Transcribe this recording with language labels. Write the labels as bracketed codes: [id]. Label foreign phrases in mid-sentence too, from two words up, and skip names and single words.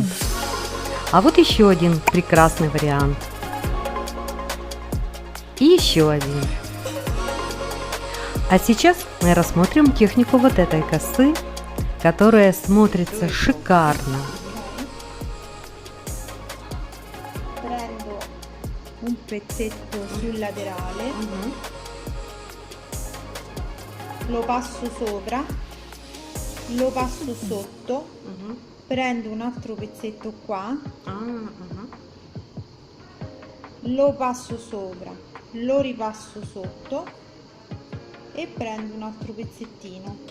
[ru] А вот еще один прекрасный вариант. И еще один. А сейчас мы рассмотрим технику вот этой косы, которая смотрится шикарно. [it] Prendo un pezzetto sul laterale, lo passo sopra, lo passo sotto, prendo un altro pezzetto qua, lo passo sopra, lo ripasso sotto e prendo un altro pezzettino,